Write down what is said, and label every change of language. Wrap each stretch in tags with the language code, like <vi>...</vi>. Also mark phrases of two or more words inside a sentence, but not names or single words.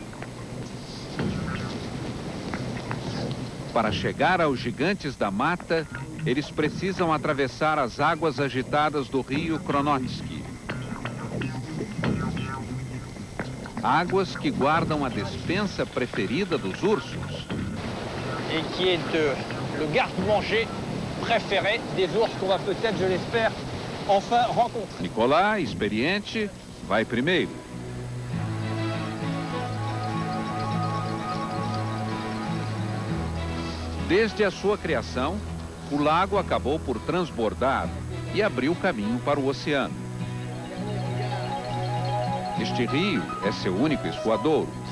<pt>Para chegar aos gigantes da mata, eles precisam atravessar as águas agitadas do rio Kronotsky. Águas que guardam a despensa preferida dos ursos.</pt> <fr>Et qui est le garde-manger préféré des ours qu'on va peut-être, je l'espère, enfin rencontrer.</fr> <pt>Nicolas, experiente, vai primeiro. Desde a sua criação, o lago acabou por transbordar e abriu caminho para o oceano. Este rio é seu único escoadouro.</pt>